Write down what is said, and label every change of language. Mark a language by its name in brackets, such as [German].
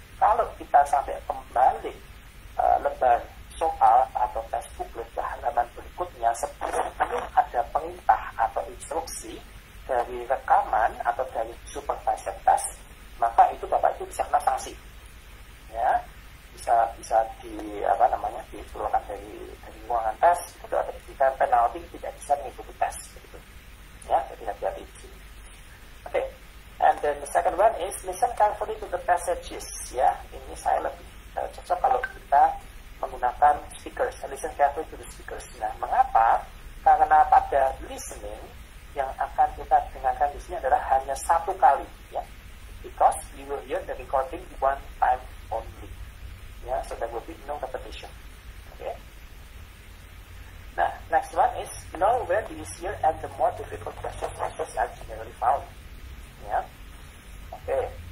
[Indonesian] Kalau kita sampai kembali lembar soal atau tes booklet ke halaman berikutnya sebelum ada perintah atau instruksi dari rekaman atau dari supervisor test, maka itu Bapak Ibu bisa kena sanksi, ya, bisa dikeluarkan dari ruangan tes, itu ada penalti, tidak bisa mengikuti tes, begitu, ya. Jadi hati-hati di sini. [English] Oke, and then the second one is listen carefully to the passages, ya. [Indonesian] Ini saya lebih cocok kalau kita menggunakan speakers, listen carefully to the speakers. Nah, mengapa? Karena pada listening yang akan kita dengarkan di sini adalah hanya satu kali, ya. [English] Because you will hear the recording one time only, ya. So there will be no repetition. Okay. Nah, next one is know where the easier and the more difficult questions are generally found, ya. Oke.